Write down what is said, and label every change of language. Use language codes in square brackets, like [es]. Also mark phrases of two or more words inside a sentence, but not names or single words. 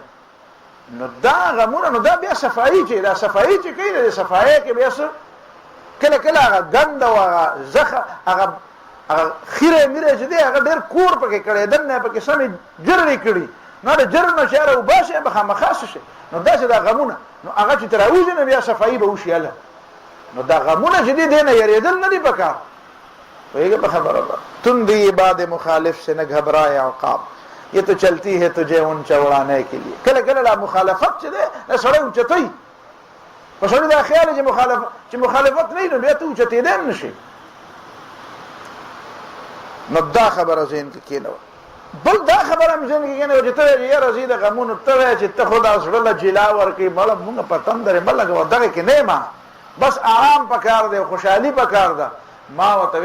[ps] نو دا غمونه نو دا بیا صفایي چې دا صفایي چې کوي د صفایۍ کې بیا څه کله کله هغه ګند او هغه زخه هغه خیره میره چې دی هغه ډېر کور پکې کړی، دننه پکې سمې جرړې کړي، نو د جرړ نه چې هغه وباسي به خامخا څه شي، نو داسې دا غمونه نو هغه چې تر راوځي نو بیا صفایي به وشي هله. نو دا غمونه چې دي دې نه یېرېدل نه دي پکار. پوهېږې په خبره باندې [ur] تندی باد مخالف سے نہ گھبرائے عقاب، یہ تو چلتی ہے تجھے اونچا اڑانے کے لیے. [ps] کله کله دا مخالفت چې دی دا سړی اوچتوي، په سړي دا خیال چې مخالفت نه وي نو بیا ته اوچتېدی هم نه شي. نو دا خبره ذهن کې کېنوه. بل دا خبره هم ذهن کې کېنوه چې ته وایې یاره زه د غمونو ته وایې چې ته خو دا زړه له جلا ورکوې، مړه مونږ په تندرې مه لګوه، دغې کې نه یم بس آرام پکار دی خوشحالي پکار ده ما ورته